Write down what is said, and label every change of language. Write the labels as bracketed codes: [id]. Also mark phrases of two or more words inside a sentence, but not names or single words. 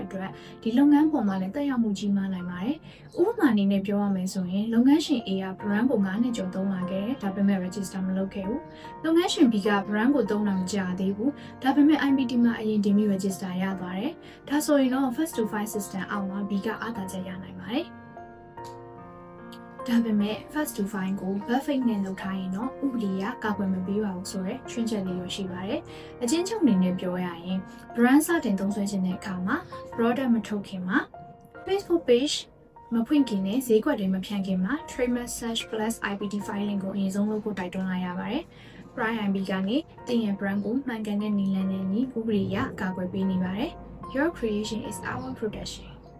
[my] အတွက်ဒီလုပ်ငန်းပေါ်မှာလည်းတက်ရောက်မှုကြီးမားနိုင်ပါတယ်။ဥပမာအနေနဲ့ပြောရမယ်ဆိုရင်လုပ်ငန်းရှင် A က brand ကို9နှစ်ကျော်သုံးလာခဲ့တယ်ဒါပေမဲ့ register မလုပ်ခဲ့ဘူး။လုပ်ငန်းရှင် B က brand ကိုသုံးတာမကြာသေးဘူးဒါပေမဲ့ IPT မှာအရင်တင်ပြီး register ရသွားတယ်။ဒါဆိုရင်တော့ [en] first to file system [my] အောက်မှာ B ကအားသာချက်ရနိုင်ပါတယ်။ဒါပေမဲ့ [en] first to file [my] ကို buffet နဲ့လုပ်ထားရင်တော့ဥပ ဒေကကာကွယ်မပေးပါဘူးဆိုတော့ချွင်းချက်လေးရရှိပါတယ်။အချင်းချုပ်အနေနဲ့ပြောရရင် brand စတင်သုံးစွဲခြင်းတဲ့အခါမှာ product မထုတ်ခင်မှာ Facebook page မဖွင့်ခင်နဲ့ဈေးကွက်တွေမဖြန့်ခင်မှာ [en] trademark search plus IPT filing [my] ကိုအရင်ဆုံးလုပ်ဖို့တိုက်တွန်းလိုက်ရပါတယ်။ Brian B ကနေတင်ရဲ့ brand ကိုမှန်ကန်တဲ့နည်းလမ်းနဲ့ညီဥပဒေအရကာကွယ်ပေးနေပါတယ်။ [en] Your creation is our protection